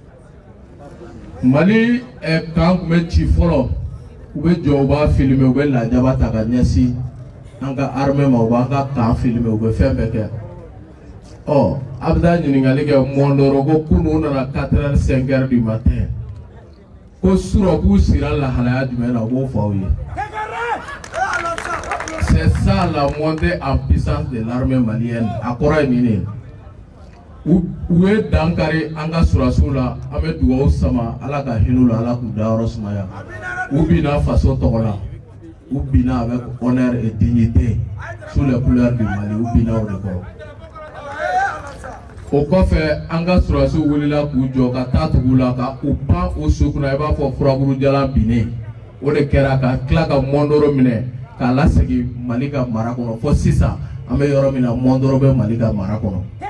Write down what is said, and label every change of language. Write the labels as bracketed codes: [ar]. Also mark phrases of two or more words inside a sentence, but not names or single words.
[bm] Mali kan tun bɛ ci fɔlɔ u bɛ jɔ u b'a filmer u bɛ lajaba ta ka ɲɛsin an ka armée ma u b'an ka kan filmer u bɛ fɛn bɛɛ kɛ a bɛ taa ɲininkali kɛ Mondoro ko kunu nana 4h 5h [fr] du matin [bm] ko surɔ k'u sira lahalaya jumɛn na u b'o fɔ aw ye [fr] c'est ça la montée en puissance de l'armée malienne [bm] a kɔrɔ ye nin de u ye dankari an ka surasiw la an bɛ dugawu sama ala ka hinɛ u la ala k'u dayɔrɔ sumaya u binna faso tɔgɔ la u binna [fr] avec honneur et dignité sous les couleurs du Mali [bm] u binna o de kɔrɔ o kɔfɛ an ka surasiw wulila k'u jɔ ka taa tugu la ka u pan o so kunna i b'a fɔ furakuru jalan binnen o de kɛra ka tila ka Mondoro minɛ k'a lasegin Mali ka mara kɔnɔ fo sisan an bɛ yɔrɔ min na Mondoro bɛ Mali ka mara kɔnɔ.